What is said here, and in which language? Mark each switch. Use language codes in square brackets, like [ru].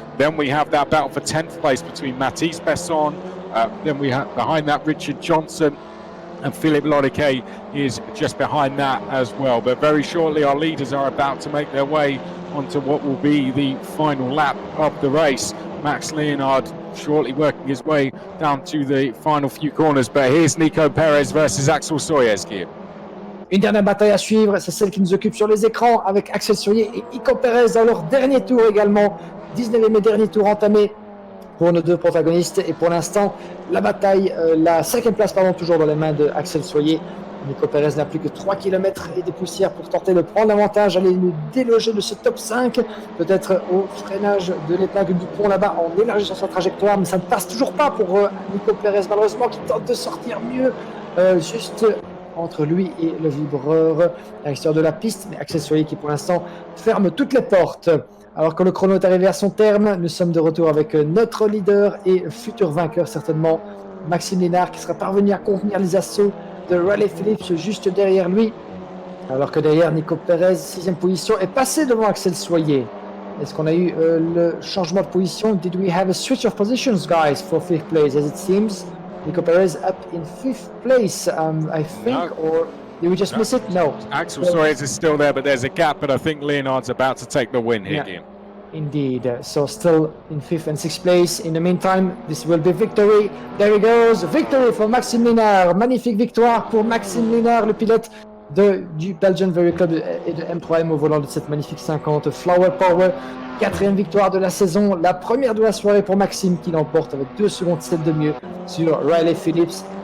[en] Then we have that battle for 10th place between Mathis Besson. Then we have behind that Richard Johnson, and Philippe Loriquet is just behind that as well. But very shortly our leaders are about to make their way onto what will be the final lap of the race. Max Leonard shortly working his way down to the final few corners. But here's Nico Perez versus Axel Sawyers, Guillaume. [fr] Une dernière bataille à suivre, c'est celle qui nous occupe sur les écrans avec Axel Sawyers et Nico Perez dans leur dernier tour également. 19e et dernier tour entamé pour nos deux protagonistes. Et pour l'instant, la bataille, la 5e place toujours dans les mains de Axel Sawyers. Nico Perez n'a plus que 3 km et des poussières pour tenter de prendre l'avantage, aller nous déloger de ce top 5, peut-être au freinage de l'épingle du pont là-bas en élargissant sa trajectoire, mais ça ne passe toujours pas pour Nico Perez malheureusement, qui tente de sortir mieux juste entre lui et le vibreur à l'extérieur de la piste, mais Axel Sawyers qui pour l'instant ferme toutes les portes. Alors que le chrono est arrivé à son terme, nous sommes de retour avec notre leader et futur vainqueur certainement, Maxime Lénard, qui sera parvenu à contenir les assauts de Riley Phillips juste derrière lui, alors que derrière Nico Perez, 6e position, est passé devant Axel Sawyers. Est-ce qu'on a eu le changement de position? [en] Did we have a switch of positions, guys, for 5th place? As it seems, Nico Perez up in 5th place, I think, No. or did we just miss it? No. Axel Sawyers is still there, but there's a gap, but I think Leonard's about to take the win here, Yeah. Guillaume. Indeed, so still in 5th and 6th place. In the meantime, this will be victory. There he goes, victory for Maxime Lénard. [fr] Magnifique victoire pour Maxime Lénard, le pilote du Belgian Very Club et de M3M au volant de cette magnifique 50 Flower Power. 4e victoire de la saison, la première de la soirée pour Maxime qui l'emporte avec 2 secondes 7 de mieux sur Riley Phillips.